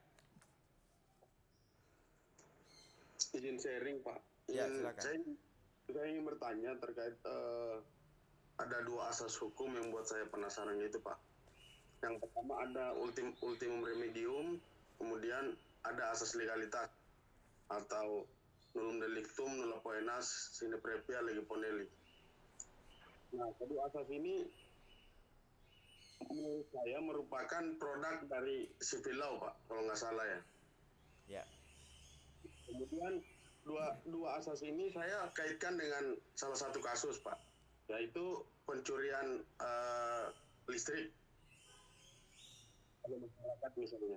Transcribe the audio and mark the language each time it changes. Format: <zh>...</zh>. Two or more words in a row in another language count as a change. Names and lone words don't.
<id>Izin sharing Pak. Ya, silakan. Saya ingin bertanya terkait ada 2 asas hukum yang buat saya penasaran itu Pak. Yang pertama ada</id> <la>ultimum remedium,</la> <id>kemudian ada asas legalitas atau</id> <la>nullum delictum, nulla poenas, sine previa lege poneli.</la> <id>Nah, kedua asas ini menurut saya merupakan produk dari</id> <en>civil law</en> <id>Pak, kalau nggak salah ya. Ya. Kemudian dua asas ini saya kaitkan dengan salah satu kasus Pak, yaitu pencurian listrik pada masyarakat misalnya.</id>